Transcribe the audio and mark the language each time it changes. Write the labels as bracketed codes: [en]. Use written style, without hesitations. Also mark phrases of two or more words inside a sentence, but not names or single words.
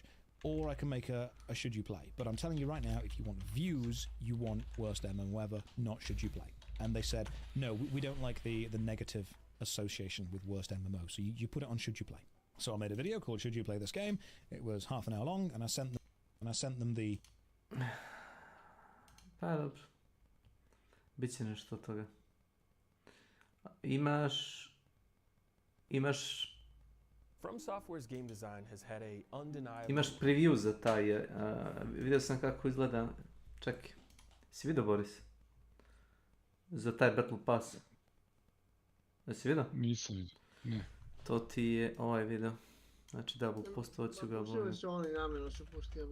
[en] Or I can make a should you play. But I'm telling you right now, if you want views, you want worst MMO ever, not should you play. And they said, no, we don't like the negative association with worst MMO, so you put it on should you play. So I made a video called Should You Play This Game? It was half an hour long, and I sent them the... [sr] Pa dobro. Biće nešto od toga. Imaš... [en] From Software's game design has had a undeniable... [sr] Imaš preview za taj, vidio sam kako izgleda, čekaj, si vidio Boris? Za taj Battle Pass. Jesi vidio? Nisam vidio, ne. To ti je ovaj video. Znači da, postao ću ga Sve su oni namjerno su pustili.